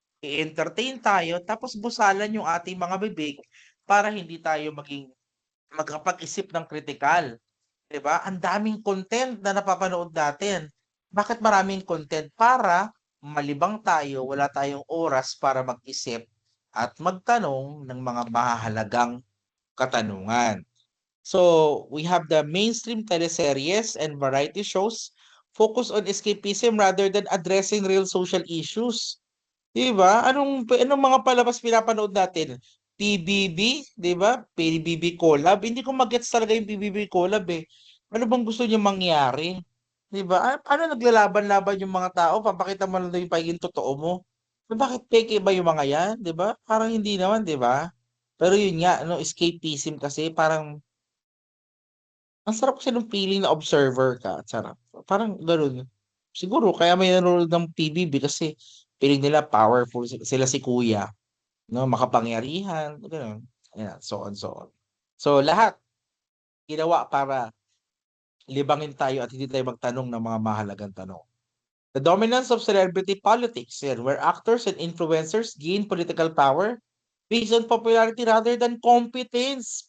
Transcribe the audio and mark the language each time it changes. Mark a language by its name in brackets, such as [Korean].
[Filipino] I-entertain tayo tapos busalan yung ating mga bibig para hindi tayo magkapag-isip ng kritikal. 'Di ba? Ang daming content na napapanood natin. Bakit maraming content? Para malibang tayo, wala tayong oras para mag-isip at magtanong ng mga mahahalagang katanungan. [English] So, we have the mainstream teleseries and variety shows focus on escapism rather than addressing real social issues. [Filipino] 'Di ba? Anong mga palabas pinapanood natin? PBB, 'di ba? PBB collab. Hindi ko magets talaga yung PBB collab eh. Ano bang gusto niyo mangyari? 'Di ba? Paano naglalaban-laban yung mga tao? Papakita mo lang daw yung pagiging totoo mo. Bakit peke ba yung mga 'yan, 'di ba? Parang hindi naman, 'di ba? Pero yun nga, no, escapism kasi parang ang sarap kasi nung feeling na observer ka, sarap. Parang gano'n. Siguro kaya may nanonood ng PBB kasi feeling nila powerful sila si kuya, 'no, makapangyarihan, gano'n. Ayan, [English] so on, so on. [Filipino] So lahat ginawa para libangin tayo at hindi tayo magtanong ng mga mahalagang tanong. [English] The dominance of celebrity politics, yan, where actors and influencers gain political power based on popularity rather than competence.